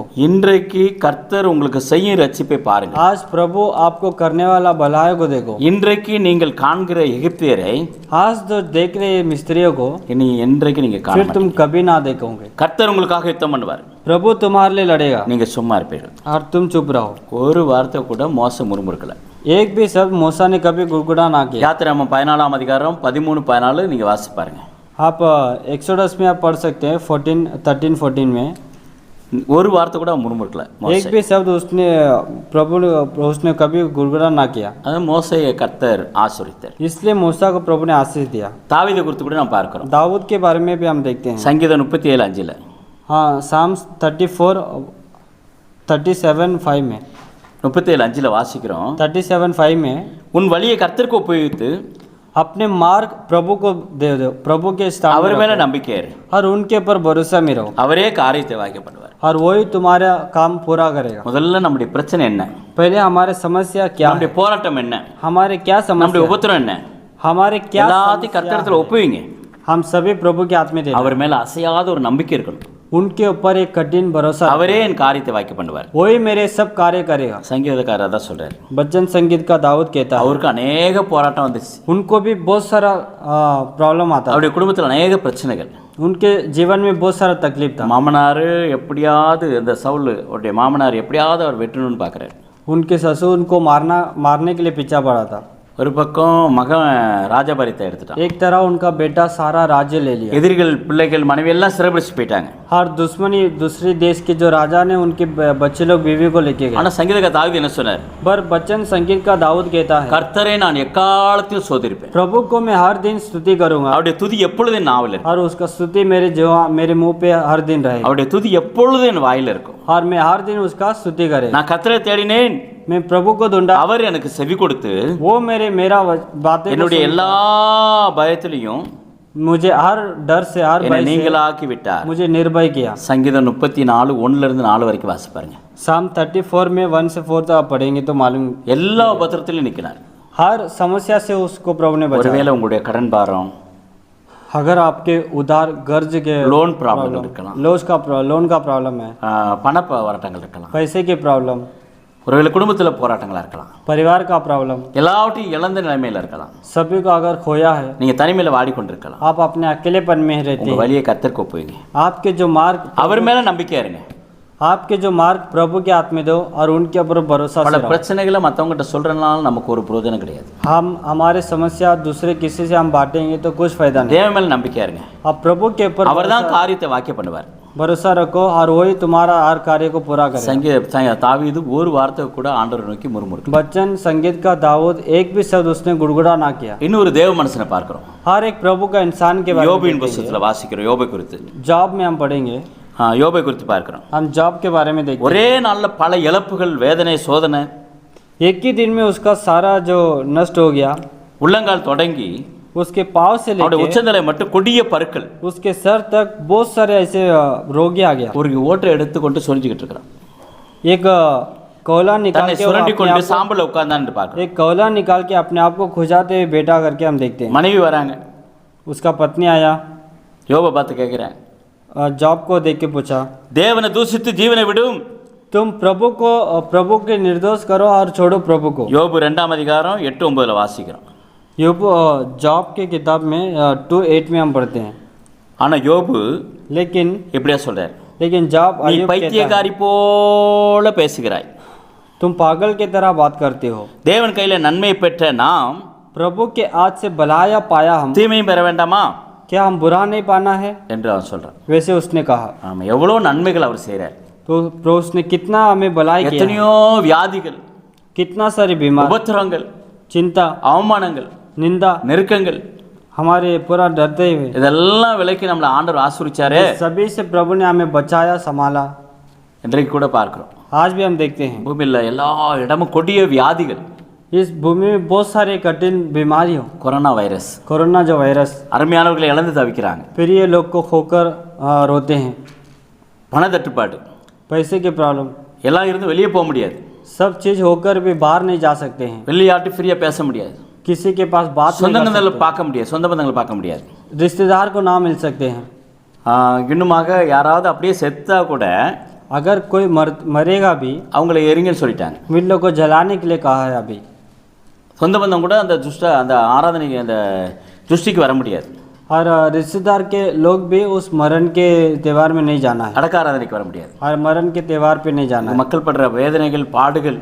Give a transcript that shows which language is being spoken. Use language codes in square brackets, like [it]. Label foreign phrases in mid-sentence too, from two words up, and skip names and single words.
[ta] இன்றைக்கு கர்த்தர் உங்களுக்கு செய்யும் ரட்சிப்பை பாருங்கள். [hi] आज प्रभु आपको करने वाला भलाई को देखो. [ta] இன்றைக்கு நீங்கள் காண்கிற எகிப்தியரை [hi] आज जो देख रहे मिस्त्रियों को [ta] இனி என்றைக்கு நீங்க காண [hi] फिर तुम कभी ना देखोगे. [ta] கர்த்தர் உங்களுக்காக யுத்தம் பண்ணுவார். [hi] प्रभु तुम्हारे लिए लड़ेगा [ta] நீங்க சும்மா இருப்பீர்கள். [hi] और तुम चुप रहो. [ta] ஒரு வார்த்தை கூட மோச முறுமுறுக்கல. [hi] एक भी शब्द मूसा ने कभी गुड़गुड़ा ना किया. [ta] யாத்திராகமம் 14ஆம் அதிகாரம் 13-14 நீங்க வாசி பாருங்க. [hi] आप एक्सोडस में आप पढ़ सकते हैं 13-14 में. [ta] ஒரு வார்த்தை கூட முறுமுறுக்கல. [hi] एक भी शब्द उसने प्रभु ने उसने कभी गुड़गुड़ा ना किया. [ta] அது மோசேயை கர்த்தர் ஆசீர்வதித்தார். [hi] इसलिए मूसा को प्रभु ने आशीष दिया. [ta] தாவீதை குறித்து கூட நாம் பார்க்கிறோம். [hi] दाऊद के बारे में भी हम देखते हैं. [ta] சங்கீதம் 37:5 [hi] हाँ साम्स 37:5 में [ta] 37:5 வாசிக்கிறோம். [hi] 37:5 में [ta] உன் வழியை கர்த்தருக்கு ஒப்புவித்து [hi] अपने मार्ग प्रभु को दे दो. प्रभु के स्थान [ta] அவர் [hi] में [ta] மேல [hi] रखो. [ta] நம்பிக்கை இரு. [hi] और उनके ऊपर भरोसा में रहो. [ta] அவரே காரியத்தை வாய்க்க பண்ணுவார். [hi] और वही तुम्हारा काम पूरा करेगा. [ta] முதல்ல நம்முடைய பிரச்சனை என்ன? [hi] पहले हमारे समस्या क्या है? [ta] நம்முடைய போராட்டம் என்ன? [hi] हमारे क्या [ta] நம்முடைய [hi] समस्या है? [ta] உபத்திரம் என்ன? [hi] हमारे क्या [ta] எல்லாத்தையும் [hi] समस्या [ta] கர்த்தரிடத்துல [hi] है? [ta] ஒப்புவீங்க. [hi] हम सभी प्रभु के हाथ में दे. [ta] அவர் மேல அசையாத ஒரு நம்பிக்கை இருக்கணும். [hi] उनके ऊपर एक कठिन भरोसा. [ta] அவரே என் காரியத்தை வாய்க்க பண்ணுவார். [hi] वही मेरे सब कार्य करेगा. [ta] சங்கீதக்காரர் அதான் சொல்றாரு. [hi] भजन संगीत का दाऊद कहता है [ta] அவருக்கு अनेक போராட்டம் வந்துச்சு. [hi] उनको भी बहुत सारा प्रॉब्लम आता है. [ta] அவருடைய குடும்பத்தில் अनेक பிரச்சனைகள். [hi] उनके जीवन में बहुत सारा तकलीफ था. [ta] மாமனார் எப்படியாவது இந்த சவுல் அவருடைய மாமனார் எப்படியாவது அவர் வெட்டணும்னு பார்க்குறாரு. [hi] उनके ससुर उनको मारने के लिए पीछा पड़ा था. [ta] ஒரு பக்கம் மகன் ராஜபாரியத்தை எடுத்துட்டான். [hi] एक तरह उनका बेटा सारा राज्य ले लिया. [ta] எதிரிகள் பிள்ளைகள் மனைவி எல்லாம் சிறைபிடிச்சு போயிட்டாங்க. [hi] हर दुश्मनी दूसरी देश के जो राजा ने उनके बच्चे लोग बीवी को लेके गए. [ta] ஆனா சங்கீதக்காரர் தாவீது என்ன சொன்னார்? [hi] पर बच्चन संगीत का दाऊद कहता है [ta] கர்த்தரை நான் எக்காலத்தில் சோதிருப்பேன். [hi] प्रभु को मैं हर दिन स्तुति करूंगा. [ta] அவருடைய துதி எப்பொழுதும் என் நாவில் இருக்கும். [hi] और उसका स्तुति मेरे मुंह पे हर दिन रहेगा. [ta] அவருடைய துதி எப்பொழுதும் என் வாயில இருக்கும். [hi] और मैं हर दिन उसका स्तुति करेगा. [ta] நான் கர்த்தரை தேடினேன். [hi] मैं प्रभु को ढूंढा. [ta] அவர் எனக்கு செவி கொடுத்து [hi] वो मेरा बातें [ta] என்னுடைய எல்லா பயத்திலையும் [hi] मुझे हर डर से हर [ta] என்னை [hi] भय से [ta] நீங்களாக்கி விட்டார். [hi] मुझे निर्भय किया. [ta] சங்கீதம் 34:1-4 வரைக்கும் வாசி பாருங்க. [hi] Psalm 34 में 1 से 4 तक आप पढ़ेंगे तो मालूम [ta] எல்லா உபத்திரத்திலும் நிற்கிறார். [hi] हर समस्या से उसको प्रभु ने बचाया. [ta] ஒருவேளை உங்களுடைய கடன் பாரம், [hi] अगर आपके उधार कर्ज के [en] loan problem [ta] இருக்கலாம், [hi] लोन का प्रॉब्लम है, [ta] பண போராட்டங்கள் இருக்கலாம், [hi] पैसे की प्रॉब्लम, [ta] ஒருவேளை குடும்பத்தில் போராட்டங்களா இருக்கலாம், [hi] परिवार का प्रॉब्लम, [ta] எல்லாவற்றையும் இழந்த நிலைமையில இருக்கலாம். [hi] सभी को अगर खोया है, [ta] நீங்க தனிமையில வாடிக்கொண்டிருக்கலாம். [hi] आप अपने अकेलेपन में रहते [ta] உங்க [hi] हैं. [ta] வழியை கர்த்தருக்கு ஒப்புவீங்க. [hi] आपके जो मार्ग [ta] அவர் மேல நம்பிக்கை இருங்க. [hi] आपके जो मार्ग प्रभु के हाथ में दो और उनके ऊपर भरोसा [ta] பல [hi] से रहो. [ta] பிரச்சனைகளை மற்றவங்ககிட்ட சொல்றதுனால நமக்கு ஒரு பிரயோஜனம் கிடையாது. [hi] हम हमारे समस्या दूसरे किसी से हम बांटेंगे तो कुछ फायदा नहीं. [ta] தேவன் மேல நம்பிக்கை இருங்க. [hi] आप प्रभु के ऊपर [ta] அவர் தான் காரியத்தை வாக்கிய பண்ணுவார். [hi] भरोसा रखो और वही तुम्हारा हर कार्य को पूरा करेगा. [ta] தாவீது ஒரு வார்த்தை கூட ஆண்டவரை நோக்கி முறுமுறுக்கல. [hi] बच्चन संगीत का दाऊद एक भी शब्द उसने गुड़गुड़ा ना किया. [ta] இன்னொரு தேவ மனுஷனை பார்க்கிறோம். [hi] हर एक प्रभु का इंसान के बारे में [ta] யோபின் புத்தகத்துல வாசிக்கிறோம். யோபை குறித்து [hi] जॉब में हम पढ़ेंगे. [ta] யோபை குறித்து பார்க்கிறோம். [hi] हम जॉब के बारे में देखेंगे. [ta] ஒரே நாள்ல பல இழப்புகள், வேதனை, சோதனை. [hi] एक ही दिन में उसका सारा जो नष्ट हो गया. [ta] உள்ளங்கால் தொடங்கி [hi] उसके पाँव से [ta] அவருடைய [hi] लेकर [ta] உச்சந்தலை மட்டும் கொடிய பருக்கள். [hi] उसके सर तक बहुत सारे ऐसे रोगी आ गया. [ta] ஒரு ஓட்டை எடுத்துக்கொண்டு சொரிஞ்சுக்கிட்டு இருக்கிறான். [hi] एक कोयला निकाल [ta] தன்னை [hi] के वो [ta] சுரண்டி [hi] अपने [ta] கொண்டு [hi] आप को- [ta] சாம்பல உட்கார்ந்தான்னு பார்க்கிறோம். [hi] एक कोयला निकाल के अपने आप को खुजाते हुए बेटा करके हम देखते हैं. [ta] மனைவி வராங்க. [hi] उसका पत्नी आया, [ta] யோபை பார்த்து கேட்கிறேன், [hi] जॉब को देख के पूछा, [ta] தேவனை தூசித்து ஜீவனை விடும். [hi] तुम प्रभु के निर्दोष करो और छोड़ो प्रभु को. [ta] யோபு 2ஆம் அதிகாரம் 8-9 வாசிக்கிறோம். [hi] யோபு जॉब के किताब में 2:8 में हम पढ़ते हैं. [ta] ஆனா யோபு [hi] लेकिन [ta] இப்படியா சொல்றாரு, [hi] जॉब [ta] நீ [hi] अय्यूब कहता है, [ta] பைத்தியக்காரி போல பேசுகிறாய். [hi] तुम पागल की तरह बात करते हो. [ta] தேவன் கையில நன்மை பெற்ற நாம் [hi] प्रभु के हाथ से भलाया पाया हम, [ta] தீமையும் பெற வேண்டாமா [hi] क्या हम बुरा नहीं पाना है? [ta] என்று அவன் சொல்றான். [hi] वैसे उसने कहा. [ta] ஆமா, எவ்வளவு நன்மைகள் அவர் செய்றார். [hi] तो उसने कितना हमें भलाई किया है. [ta] எத்தனையோ வியாதிகள், [hi] कितना सारी बीमार, [ta] உபத்திரங்கள், [hi] चिंता, [ta] அவமானங்கள், [hi] निंदा [ta] நெருக்கங்கள், [hi] हमारे पूरा डरते हुए [ta] இதெல்லாம் விலக்கி நம்மளை ஆண்டவர் ஆசீர்வதிச்சாரே. [hi] सभी से प्रभु ने हमें बचाया, संभाला. [ta] இன்றைக்கு கூட பார்க்கிறோம். [hi] आज भी हम देखते हैं [ta] பூமியில் எல்லா இடமும் கொடிய வியாதிகள். [hi] इस भूमि में बहुत सारे कठिन बीमारी हो. [ta] கொரோனா வைரஸ், [hi] कोरोना जो वायरस, [ta] அருமையானவர்களை இழந்து தவிக்கிறாங்க. [hi] फिर ये लोग को खोकर रोते हैं. [ta] பண தட்டுப்பாடு, [hi] पैसे की प्रॉब्लम, [ta] எல்லாம் இருந்து வெளியே போக முடியாது. [hi] सब चीज़ होकर भी बाहर नहीं जा सकते हैं. [ta] வெளியாட்டு ஃப்ரீயா பேச முடியாது. [hi] किसी के पास बात नहीं कर [ta] சொந்தங்களை பார்க்க முடியாது, சொந்த பந்தங்களை பார்க்க முடியாது. [hi] सकते, रिश्तेदार को ना मिल सकते हैं. [ta] இன்னுமாக யாராவது அப்படியே செத்தா கூட [hi] अगर कोई मरेगा भी [ta] அவங்களை எரிங்கன்னு சொல்லிட்டாங்க. [hi] मिल्लों को जलाने के लिए कहा है अभी. [ta] சொந்த பந்தம் கூட அந்த ஆராதனைக்கு அந்த துஷ்டிக்கு வர முடியாது. [hi] और रिश्तेदार के लोग भी उस मरण के त्यौहार में नहीं जाना है. [ta] அடக்க ஆராதனைக்கு வர முடியாது. [hi] और मरण के त्यौहार पे नहीं जाना है. [ta] மக்கள் படுற வேதனைகள், பாடுகள்,